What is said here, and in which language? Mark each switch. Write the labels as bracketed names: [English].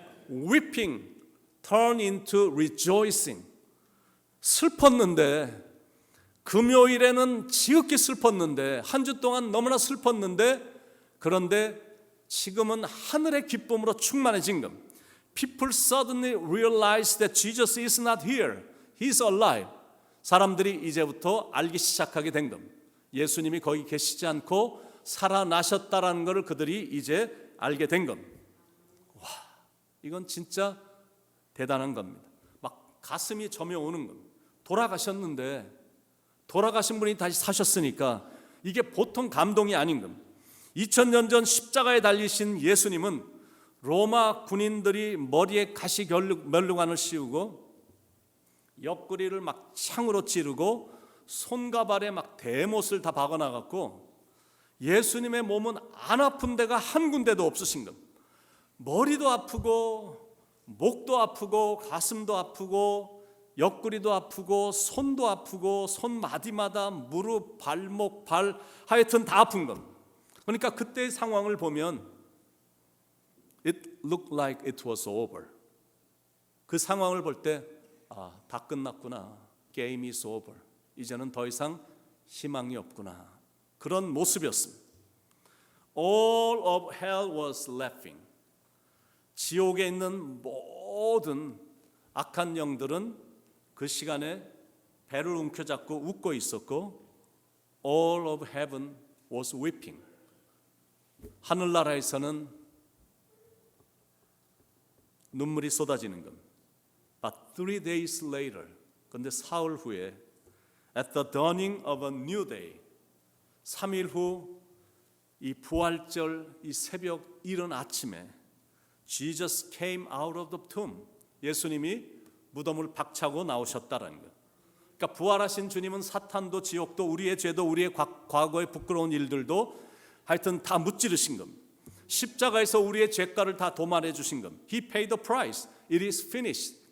[English] Weeping turn into rejoicing. [Korean] 슬펐는데, 금요일에는 지극히 슬펐는데, 한 주 동안 너무나 슬펐는데, 그런데 지금은 하늘의 기쁨으로 충만해진 겁니다. [English] People suddenly realize that Jesus is not here. He is alive. [Korean] 사람들이 이제부터 알기 시작하게 된 겁니다. 예수님이 거기 계시지 않고 살아나셨다라는 것을 그들이 이제 알게 된 겁니다. 와, 이건 진짜 대단한 겁니다. 막 가슴이 저며오는 겁니다. 돌아가셨는데, 돌아가신 분이 다시 사셨으니까 이게 보통 감동이 아닌 겁니다. 2000년 전 십자가에 달리신 예수님은 로마 군인들이 머리에 가시 면류관을 씌우고 옆구리를 막 창으로 찌르고 손과 발에 막 대못을 다 박아나갔고 예수님의 몸은 안 아픈 데가 한 군데도 없으신 겁니다. 머리도 아프고 목도 아프고 가슴도 아프고 옆구리도 아프고 손도 아프고 손마디마다 무릎, 발목, 발 하여튼 다 아픈 겁니다. 그러니까 그때의 상황을 보면 [English] It looked like it was over. [Korean] 그 상황을 볼 때 다 끝났구나. [English] Game is over. [Korean] 이제는 더 이상 희망이 없구나. 그런 모습이었습니다. [English] All of hell was laughing. [Korean] 지옥에 있는 모든 악한 영들은 그 시간에 배를 움켜잡고 웃고 있었고 [English] All of heaven was weeping. [Korean] 하늘나라에서는 눈물이 쏟아지는 겁니다. [English] But 3 days later, [Korean] 그런데 사흘 후에 [English] At the dawning of a new day, [Korean] 3일 후 이 부활절 이 새벽 이른 아침에 [English] Jesus came out of the tomb. [Korean] 예수님이 무덤을 박차고 나오셨다라는 것. 그러니까 부활하신 주님은 사탄도 지옥도 우리의 죄도 우리의 과거의 부끄러운 일들도 하여튼 다 무찌르신 겁니다. 십자가에서 우리의 죄가를 다 도말해 주신 겁니다. [English] He paid the price. It is finished.